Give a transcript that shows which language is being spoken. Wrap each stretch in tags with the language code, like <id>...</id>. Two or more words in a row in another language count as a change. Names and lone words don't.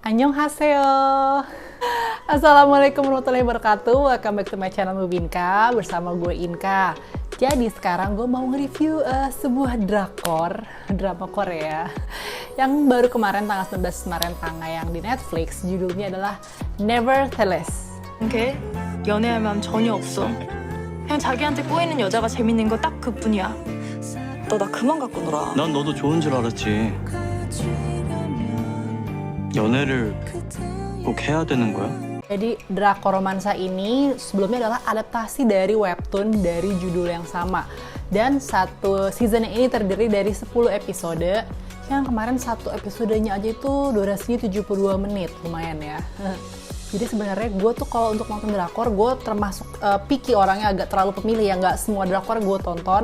<ko>Annyeonghaseyo.</ko> <ar>السلام عليكم ورحمة الله وبركاته.</ar> <en>Welcome back to my channel Mubinka</en> <id>bersama gue</id> <en>Inka.</en> <id>Jadi sekarang gue mau nge-review sebuah drama Korea yang baru kemarin tanggal 19 kemarin tayang di Netflix. Judulnya adalah Nevertheless.</id> <ko>게 연애할 마음 전혀 없어. 그냥 자기한테 꼬이는 여자가 재밌는 거 딱 그뿐이야. 너 나 그만 갖고 놀아. 난 너도 좋은 줄 알았지. 연애를 꼭 해야 되는 거야?</ko> <id>Jadi drakor romansa ini sebelumnya adalah adaptasi dari webtoon dari judul yang sama. Dan satu season ini terdiri dari 10 episode. Yang kemarin satu episodenya aja itu durasinya 72 menit, lumayan ya. Jadi sebenarnya gue tuh kalau untuk nonton drakor, gue termasuk picky orangnya, agak terlalu pemilih ya, nggak semua drakor gue tonton.</id>